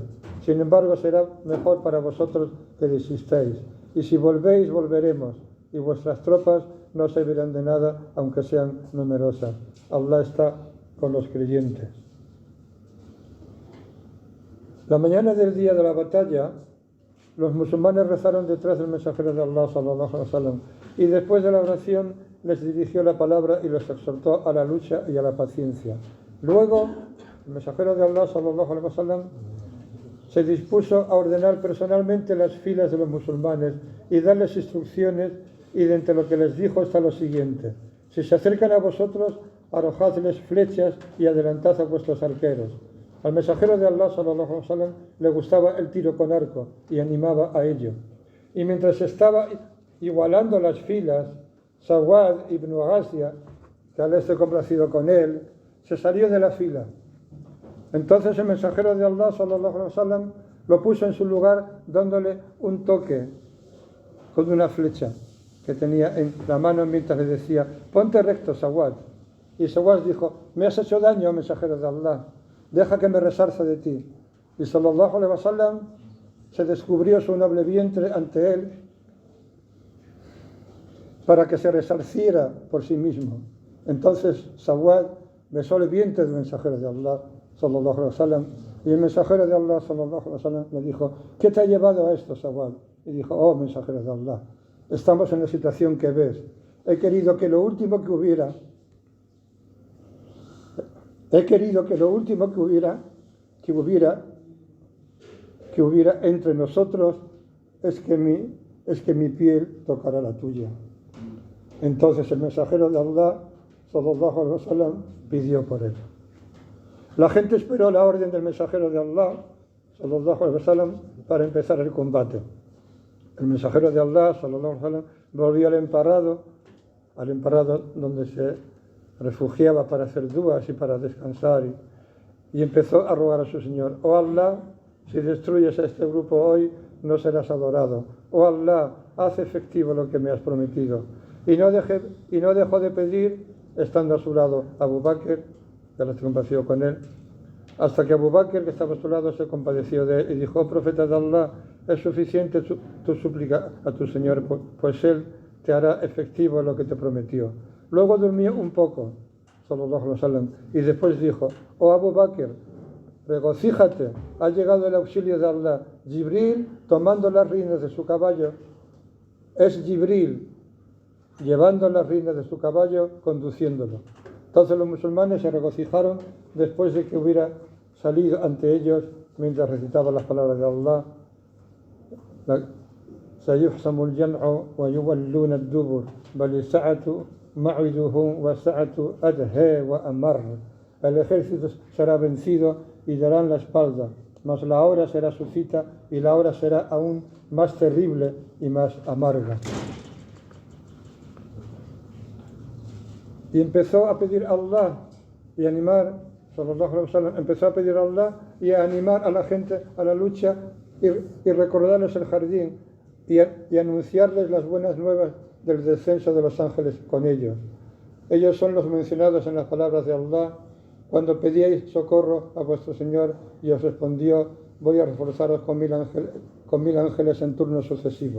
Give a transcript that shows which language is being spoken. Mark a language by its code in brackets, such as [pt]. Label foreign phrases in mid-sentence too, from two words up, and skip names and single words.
[es] Sin embargo, será mejor para vosotros que desistáis, y si volvéis, volveremos, y vuestras tropas no servirán de nada, aunque sean numerosas. Allah está con los creyentes. La mañana del día de la batalla, los musulmanes rezaron detrás del mensajero de Allah, [ar] صلى الله عليه وسلم, [es] y después de la oración les dirigió la palabra y los exhortó a la lucha y a la paciencia. Luego, el mensajero de Allah, [ar] صلى الله عليه وسلم, [es] se dispuso a ordenar personalmente las filas de los musulmanes y darles instrucciones, y de entre lo que les dijo está lo siguiente: si se acercan a vosotros, arrojadles flechas y adelantad a vuestros arqueros. Al mensajero de Allah, [ar] صلى الله عليه وسلم, [es] le gustaba el tiro con arco y animaba a ello. Y mientras estaba igualando las filas, Sawad ibn Ghasia, que Allah esté complacido con él, se salió de la fila. Entonces el mensajero de Allah, [ar] صلى الله عليه وسلم, [es] lo puso en su lugar dándole un toque con una flecha que tenía en la mano mientras le decía: ponte recto, Sawad. Y Sawad dijo: me has hecho daño, mensajero de Allah, deja que me resarza de ti. Y [ar] صلى الله عليه وسلم [es] se descubrió su noble vientre ante él para que se resarciera por sí mismo. Entonces Sawad besó el vientre del mensajero de Allah, [ar] صلى الله عليه وسلم, [es] y el mensajero de Allah, [ar] صلى الله عليه وسلم, [es] le dijo: ¿qué te ha llevado a esto, Sawad? Y dijo: oh, mensajero de Allah, estamos en la situación que ves. He querido que lo último que hubiera entre nosotros es que mi piel tocara la tuya. Entonces el mensajero de Allah, [ar] صلى الله عليه وسلم, [es] pidió por él. La gente esperó la orden del mensajero de Allah, [ar] صلى الله عليه وسلم, [es] para empezar el combate. El mensajero de Allah, [ar] صلى الله عليه وسلم, [es] volvió al emparrado donde se refugiaba para hacer duas y para descansar, y empezó a rogar a su Señor: oh Allah, si destruyes a este grupo hoy, no serás adorado. Oh Allah, haz efectivo lo que me has prometido. Y no dejó de pedir, estando a su lado Abu Bakr, que Allah se compadeció con él, hasta que Abu Bakr, que estaba a su lado, se compadeció de él y dijo: oh profeta de Allah, es suficiente tu súplica a tu Señor, pues Él te hará efectivo lo que te prometió. Luego durmió un poco, [ar] صلى الله عليه وسلم, [es] y después dijo: oh Abu Bakr, regocíjate, ha llegado el auxilio de Allah. Jibril, tomando las riendas de su caballo, es Jibril llevando las riendas de su caballo, conduciéndolo. Entonces los musulmanes se regocijaron después de que hubiera salido ante ellos mientras recitaba las palabras de Allah: [ar] سيحسم الجمع ويولون الدبر بل الساعة موعدهم والساعة أدهى وأمر. [es] El ejército será vencido y darán la espalda, mas la hora será su cita y la hora será aún más terrible y más amarga. Y empezó a pedir a Allah y animar [ar] صلى الله عليه وسلم, [es] empezó a pedir a Allah y a animar a la gente a la lucha y recordarles el jardín y anunciarles las buenas nuevas del descenso de los ángeles con ellos. Ellos son los mencionados en las palabras de Allah: cuando pedíais socorro a vuestro Señor y os respondió: voy a reforzaros con 1000 ángeles en turnos sucesivos.